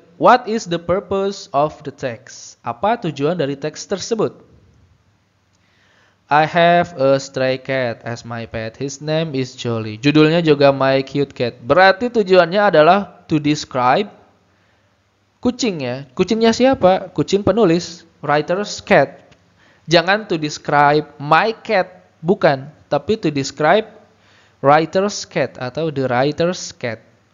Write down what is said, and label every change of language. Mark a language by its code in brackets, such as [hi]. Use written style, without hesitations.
[en] What is the purpose of the text? [id] Apa tujuan dari teks tersebut? [en] I have a stray cat as my pet. His name is Jolly. [id] Judulnya juga [en] My Cute Cat. [id] Berarti tujuannya adalah [en] to describe [id] kucing ya. Kucingnya siapa? Kucing penulis. [en] Writer's cat. [id] Jangan [en] to describe my cat. [id] Bukan. Tapi [en] to describe writer's cat [id] atau [en] the writer's cat.